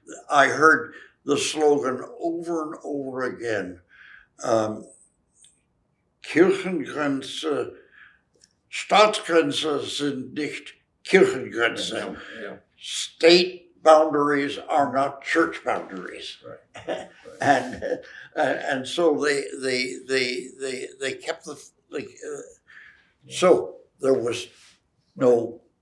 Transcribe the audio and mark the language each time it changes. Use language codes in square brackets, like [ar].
[en] I heard the slogan over and over again. [de] Kirchengrenze, Staatsgrenze sind nicht Kirchengrenze. [en] State boundaries are not church boundaries. Right. And so they kept so there was no